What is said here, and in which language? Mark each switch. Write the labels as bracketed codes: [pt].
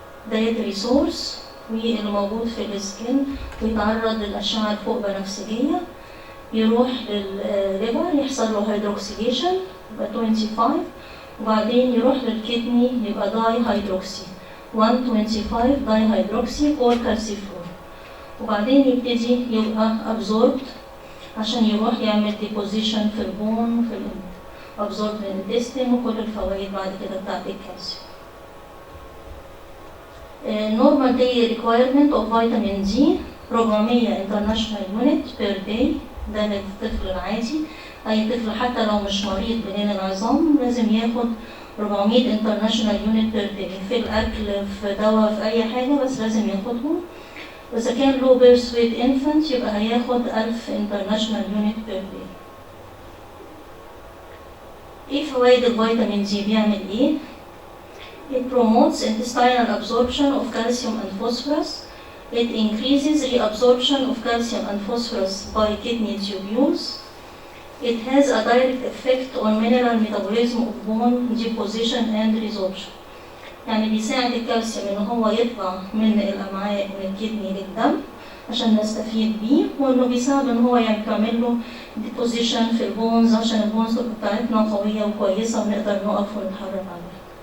[ar] دايتري سورس واللي موجود في السكين ويتعرض للأشعة الفوق بنفسجية، يروح للليفر يحصل له هيدروكسيليشن يبقى 25، وبعدين يروح للكدني يبقى داي هيدروكسي 125 داي هيدروكسي كول كالسيفور، وبعدين يبتدي يبقى absorbed عشان يروح يعمل deposition في البون في absorbed intestine وكل الفوائد بعد كده بتاعت الكالسيوم. [en] normal daily requirement of vitamin D 400 international unit per day، [ar] ده للطفل العادي. أي طفل حتى لو مش مريض بنين العظام لازم ياخد 400 international unit per day في الأكل في دواء في أي حاجة، بس لازم ياخدهم. وإذا كان [en] low birth weight infant [ar] يبقى هياخد [en] 1000 international unit per day. [ar] إيه فوائد الفيتامين دي؟ بيعمل إيه؟ [en] It promotes intestinal absorption of calcium and phosphorus. It increases reabsorption of calcium and phosphorus by kidney tubules. It has a direct effect on mineral metabolism of bone deposition and resorption. [ar] يعني بيساعد الكالسيوم إن هو يطلع من الأمعاء من الكدني للدم عشان نستفيد بيه، وإنه بيساعد إن هو يعمل له deposition في البونز عشان البونز بتاعتنا قوية وكويسة ونقدر نقف ونتحرك عليها.